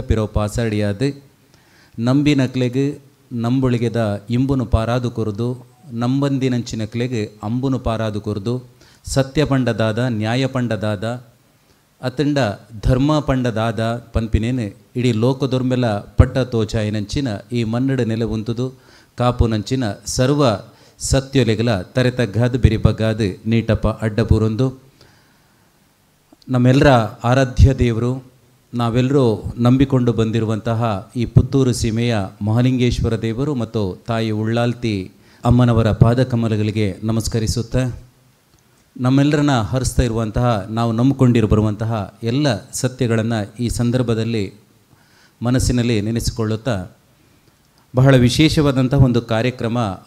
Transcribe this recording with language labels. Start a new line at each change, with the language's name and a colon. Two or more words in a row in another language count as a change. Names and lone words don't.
Tulu: ಪಿರೋ ಪಾಸಾಡಿಯಾದೆ ನಂಬಿನಕ್ಲೆಗೆ ನಂಬುಳಿಗೆದ ಇಂಬುನು ಪಾರಾದು ಕೊರದು ನಂಬಂದಿನಂಚಿನಕ್ಲೆಗೆ ಅಂಬುನು ಪಾರಾದು ಕೊರದು ಸತ್ಯ ಪಂಡದಾದ ನ್ಯಾಯ ಪಂಡದಾದ ಅತಂಡ ಧರ್ಮ ಪಂಡದಾದ ಪನ್ಪಿನೇನೆ ಇಡೀ ಲೋಕದೊರ್ಮೆಲ ಪಟ್ಟ ತೋಚಾಯಿನಂಚಿನ ಈ ಮನ್ನಡ ನೆಲೆ ಉಂತುದು ಕಾಪುನಂಚಿನ ಸರ್ವ ಸತ್ಯೊಲೆಗಲ ತರೆತಗ್ಗಾದ ಬಿರಿಬಗ್ಗಾದ ನೀಟಪ್ಪ ಅಡ್ಡಪುರೊಂದು
Kannada: ನಮ್ಮೆಲ್ಲರ ಆರಾಧ್ಯ ದೇವರು, ನಾವೆಲ್ಲರೂ ನಂಬಿಕೊಂಡು ಬಂದಿರುವಂತಹ ಈ ಪುತ್ತೂರು ಸೀಮೆಯ ಮಹಾಲಿಂಗೇಶ್ವರ ದೇವರು ಮತ್ತು ತಾಯಿ ಉಳ್ಳಾಲ್ತಿ ಅಮ್ಮನವರ ಪಾದಕಮಲಗಳಿಗೆ ನಮಸ್ಕರಿಸುತ್ತಾ ನಮ್ಮೆಲ್ಲರನ್ನ ಹರಿಸ್ತಾ ಇರುವಂತಹ, ನಾವು ನಂಬಿಕೊಂಡಿರುವಂತಹ ಎಲ್ಲ ಸತ್ಯಗಳನ್ನು ಈ ಸಂದರ್ಭದಲ್ಲಿ ಮನಸ್ಸಿನಲ್ಲಿ ನೆನೆಸಿಕೊಳ್ಳುತ್ತಾ ಬಹಳ ವಿಶೇಷವಾದಂತಹ ಒಂದು ಕಾರ್ಯಕ್ರಮ